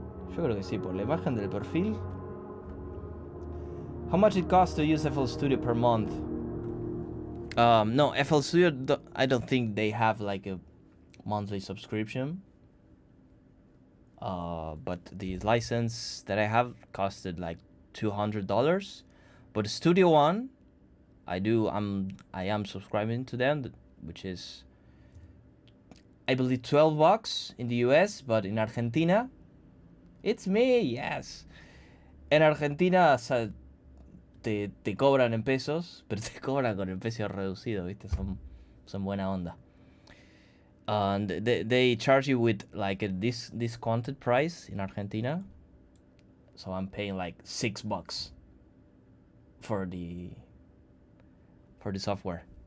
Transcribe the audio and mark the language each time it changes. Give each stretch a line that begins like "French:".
Spanish: Yo creo que sí, por la imagen del perfil.
English: How much it costs to use FL Studio per month? No, FL Studio, I don't think they have like a monthly subscription. But the license that I have costed like $200. But Studio One, I am subscribing to them, which is I believe $12 in the US, but in Argentina, it's me, yes.
Spanish: En Argentina, o sea, te cobran en pesos, pero te cobran con el precio reducido, ¿viste? Son buena onda.
English: And they charge you with like a discounted price in Argentina. So I'm paying like $6 for the software.